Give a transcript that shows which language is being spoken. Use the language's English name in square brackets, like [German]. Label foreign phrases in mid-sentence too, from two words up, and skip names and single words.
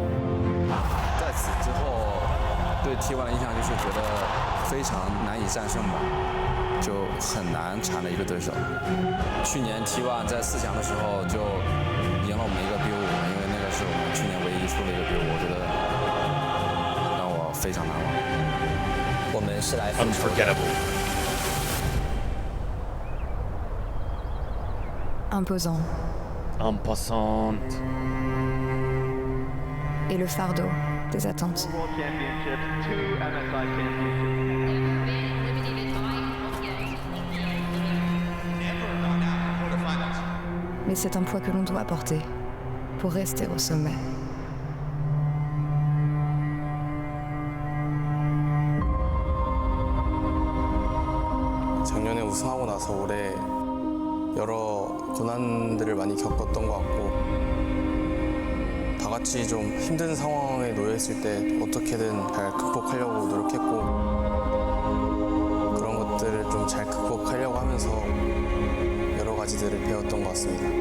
[Chinese] 在此之后，对 T1 的印象就是觉得非常难以战胜吧。就很难缠着一个对手。去年 T1 在4强的时候就赢了我们一个 BO5， 因为那个是我们去年唯一出的一个 BO5， 我觉得让我非常难忘。我们是来复仇的。 [French] Imposant. Imposante. Et le fardeau des attentes. [English] World Championships, 2 MSI Championships. [French] Mais c'est un poids que l'on doit porter pour rester au sommet. [Korean] 작년에 우승하고 나서 올해 여러 고난들을 많이 겪었던 것 같고 다 같이 좀 힘든 상황에 놓여 있을 때 어떻게든 잘 극복하려고 노력했고 그런 것들을 좀 잘 극복하려고 하면서 여러 가지들을 배웠던 것 같습니다.